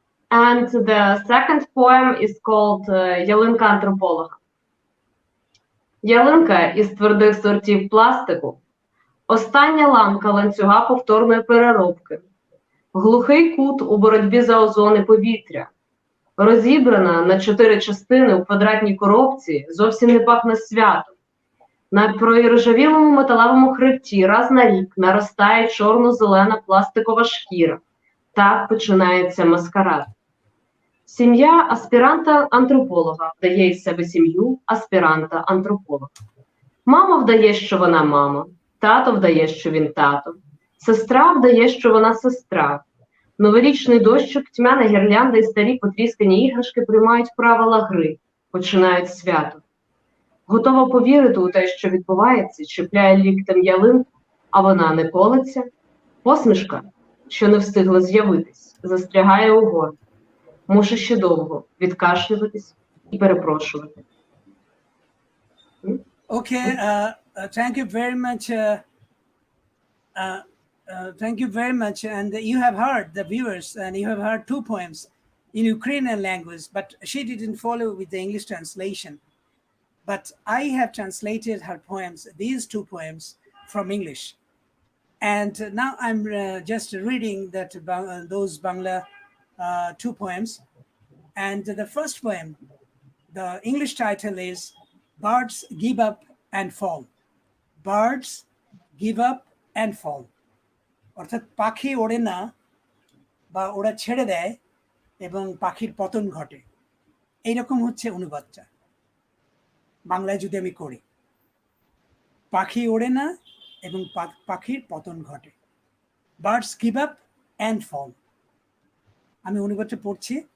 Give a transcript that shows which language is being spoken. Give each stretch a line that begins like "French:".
English: And the second poem is called Ялинка антрополога.
Ukrainian: Ялинка із твердих сортів пластику, остання ланка ланцюга повторної переробки, глухий кут у боротьбі за озони повітря, розібрана на 4 частини у квадратній коробці, зовсім не пахне святом. На проіржавілому металевому хребті раз на рік наростає чорно-зелена пластикова шкіра. Так починається маскарад. Сім'я аспіранта-антрополога вдає із себе сім'ю аспіранта-антрополога. Мама вдає, що вона мама, тато вдає, що він тато, сестра вдає, що вона сестра. Новорічний дощик, тьмяна гірлянда і старі потріскані іграшки приймають правила гри, починають свято. Готова повірити у те, що відбувається, чіпляє ліктем ялинку, а вона не колеться. Посмішка, що не встигла з'явитись, застрягає у горлі. Мушу ще довго відкашлюватись і перепрошувати.
English: Okay, thank you very much. Thank you very much. And you have heard the viewers, and you have heard 2 poems in Ukrainian language, but she didn't follow with the English translation. But I have translated her poems, these 2 poems, from English. And now I'm just reading that those Bangla 2 poems. And the first poem, the English title is Birds Give Up and Fall. Birds give up and fall.
Bangla: অর্থাৎ পাখি ওড়ে না বা ওরা ছেড়ে দেয় এবং পাখির পতন ঘটে, এইরকম হচ্ছে অনুবাদটা বাংলায় যদি আমি করি। পাখি ওড়ে না এবং পাখির পতন ঘটে।
English: Birds give up and fall.
Bangla: আমি অনুবাদটা পড়ছি।